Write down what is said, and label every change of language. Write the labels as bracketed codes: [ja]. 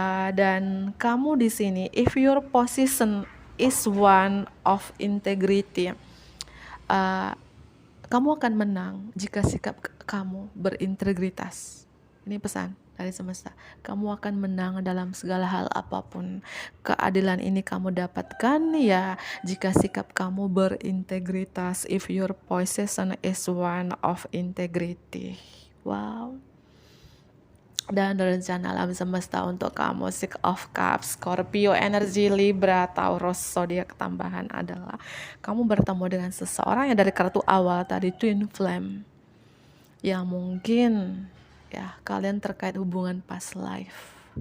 [id] Dan kamu di sini, [en] if your position is one of integrity, [id] kamu akan menang jika sikap kamu berintegritas. Ini pesan dari semesta. Kamu akan menang dalam segala hal apapun. Keadilan ini kamu dapatkan, ya, jika sikap kamu berintegritas. [en] If your position is one of integrity. Wow. [id] Dan rencana alam semesta untuk kamu, Six of Cups, Scorpio energi, Libra, Taurus, zodiak tambahan adalah kamu bertemu dengan seseorang yang dari kartu awal tadi, Twin Flame, yang mungkin, ya, kalian terkait hubungan past life.